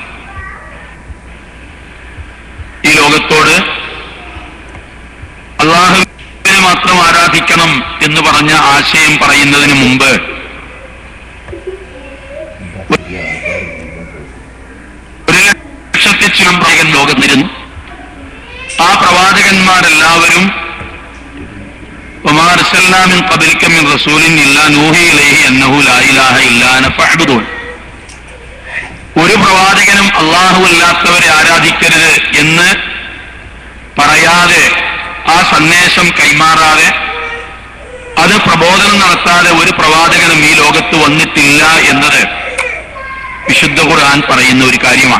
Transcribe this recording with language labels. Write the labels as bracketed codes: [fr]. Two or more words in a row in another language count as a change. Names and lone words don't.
[ml] ഈ ലോകത്തോട് അല്ലാഹുവിനെ മാത്രം ആരാധിക്കണം എന്ന് പറഞ്ഞ ആശയം പറയുന്നതിന് മുമ്പ് ഒരു ലക്ഷത്തി ചിലം പ്രവാചകൻ ലോകത്തിരുന്നു. ആ പ്രവാചകന്മാരെല്ലാവരും [ar] وما أرسلنا من قبلك من رسول إلا نوحي إليه أنه لا إله إلا أنا فاعبدون. [ml] ഒരു പ്രവാചകനും അല്ലാഹു അല്ലാത്തവരെ ആരാധിക്കരുത് എന്ന് പറയാതെ, ആ സന്ദേശം കൈമാറാതെ, അത് പ്രബോധനം നടത്താതെ ഒരു പ്രവാചകനും ഈ ലോകത്ത് വന്നിട്ടില്ല എന്നത് വിശുദ്ധ ഖുർആൻ പറയുന്ന ഒരു കാര്യമാണ്.